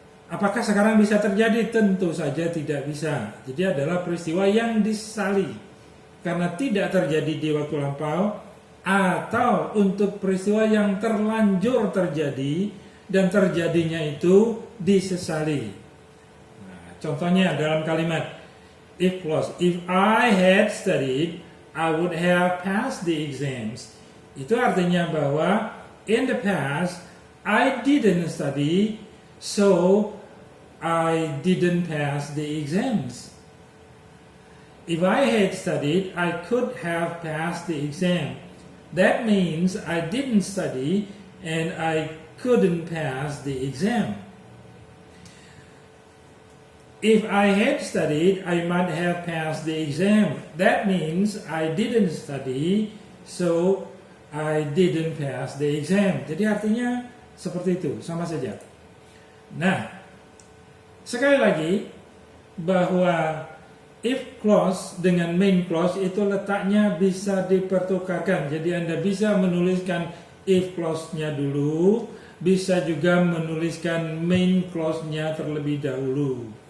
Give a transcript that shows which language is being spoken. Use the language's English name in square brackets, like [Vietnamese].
[Indonesian] Apakah sekarang bisa terjadi? Tentu saja tidak bisa. Jadi adalah peristiwa yang disesali karena tidak terjadi di waktu lampau, atau untuk peristiwa yang terlanjur terjadi dan terjadinya itu disesali. Nah, contohnya dalam kalimat [English] if clause, if I had studied, I would have passed the exams. [Indonesian] Itu artinya bahwa [English] in the past I didn't study, so I didn't pass the exams. If I had studied, I could have passed the exam. That means I didn't study and I couldn't pass the exam. If I had studied, I might have passed the exam. That means I didn't study, so I didn't pass the exam. [Indonesian] Jadi artinya seperti itu, sama saja. Nah, sekali lagi bahwa if clause dengan main clause itu letaknya bisa dipertukarkan. Jadi Anda bisa menuliskan if clause-nya dulu, bisa juga menuliskan main clause-nya terlebih dahulu.